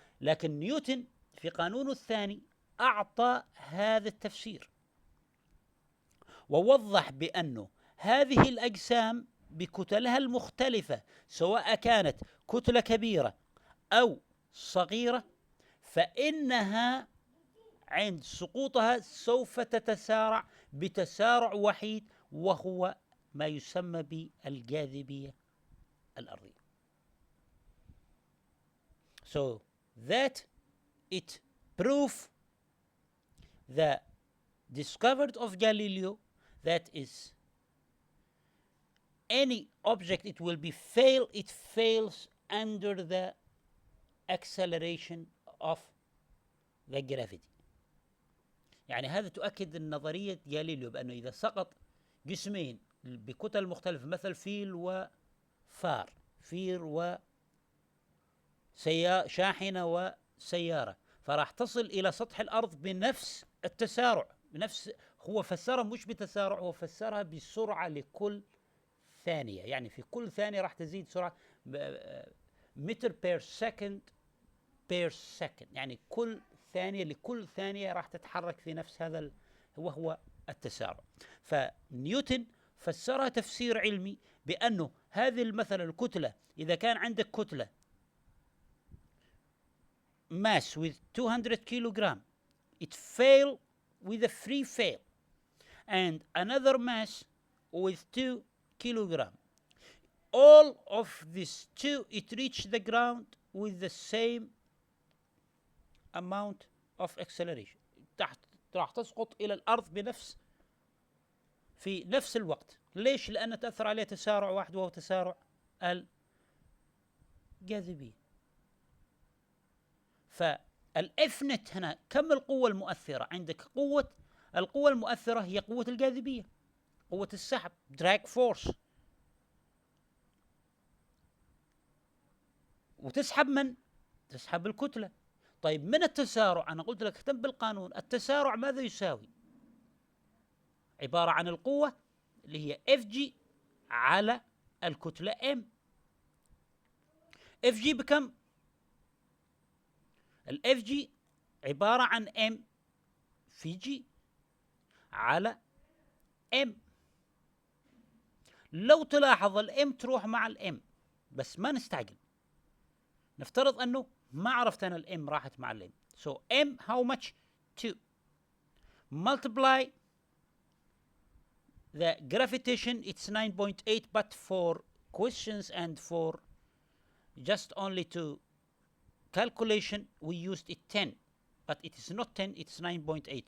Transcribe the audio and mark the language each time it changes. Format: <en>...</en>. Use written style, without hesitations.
<ar>لكن نيوتن في قانونه الثاني أعطى هذا التفسير، ووضح بأنه هذه الأجسام بكتلها المختلفة، سواء كانت كتلة كبيرة أو صغيرة، فإنها عند سقوطها سوف تتسارع بتسارع وحيد، وهو ما يسمى بالجاذبية الأرضية.</ar> <en>So that it proof the discovered of Galileo that is any object it will be it fails under the acceleration of the gravity.</en> <ar>يعني هذا تؤكد النظرية جاليليو بأنه إذا سقط جسمين بكتل مختلفة، مثل فيل وفار، فيل شاحنة وسيارة، فراح تصل إلى سطح الأرض بنفس التسارع، هو فسرها مش بتسارع، هو فسرها بسرعة لكل ثانية، يعني في كل ثانية راح تزيد سرعة متر بير سكند يعني كل ثانية لكل ثانية راح تتحرك في نفس هذا وهو التسارع. فنيوتن فسرها تفسير علمي بأنه هذه مثلا الكتلة، إذا كان عندك كتلة</ar> <en>mass with 200 kilogram, it fail with a free fall, and another mass with 2 kilogram. All of these two, it reach the ground with the same amount of acceleration.</en> <ar>راح تسقط إلى الأرض في نفس الوقت. ليش؟ لأن تأثر عليه تسارع واحد، وهو تسارع الجاذبية. فالإفنت هنا كم القوة المؤثرة؟ عندك القوة المؤثرة هي قوة الجاذبية، قوة السحب drag force، وتسحب من؟ تسحب الكتلة. طيب من التسارع، أنا قلت لك اهتم بالقانون، التسارع ماذا يساوي؟ عبارة عن القوة اللي هي Fg على الكتلة M. Fg بكم؟ الFG عبارة عن M في G على M. لو تلاحظ الM تروح مع الM، بس ما نستعجل، نفترض أنه ما عرفت أنا الM راحت مع الM.</ar> <en>So M how much? 2 multiply the gravitation, it's 9.8, but for questions and for just only to calculation we used it 10, but it is not 10, it's 9.8.</en>